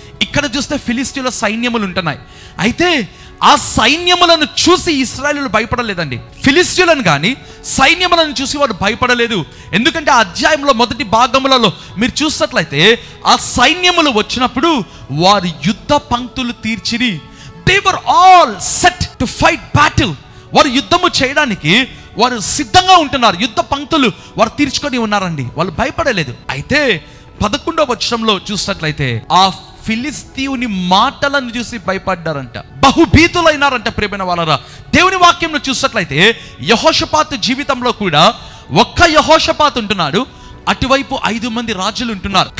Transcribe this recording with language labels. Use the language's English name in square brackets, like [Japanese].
[Telugu] ఇక్కడ చూస్తే ఫిలిస్తీయుల సైన్యములు ఉంటున్నాయి. అయితే ఆ సైన్యములను చూసి ఇశ్రాయేలీయులు భయపడలేదండి. ఫిలిస్తీయులను కానీ సైన్యములను చూసి వారు భయపడలేదు. ఎందుకంటే ఆ అధ్యాయంలో మొదటి భాగములలో మీరు చూసినట్లయితే ఆ సైన్యములు వచ్చినప్పుడు వారి యుద్ధ పంక్తులు తీర్చిరి. [English] They were all set to fight battle. [Telugu] వారు యుద్ధము చేయడానికి వారు సిద్ధంగా ఉంటున్నారు. యుద్ధ పంక్తులు వారు తీర్చుకొని ఉన్నారండి. వాళ్ళు భయపడలేదు. అయితే 11వ వచనంలో చూసినట్లయితే ఆ ఫిలిస్తీయుని మాటలను చూసి భయపడ్డారంట, బహుభీతులైనారంట. ప్రియమైన వాళ్ళరా, దేవుని వాక్యంలో చూసినట్లయితే యెహోషాపాతు జీవితంలో కూడా ఒక్క యెహోషాపాతు ఉంటున్నాడు, అటువైపు 5 మంది రాజులు ఉంటున్నారు.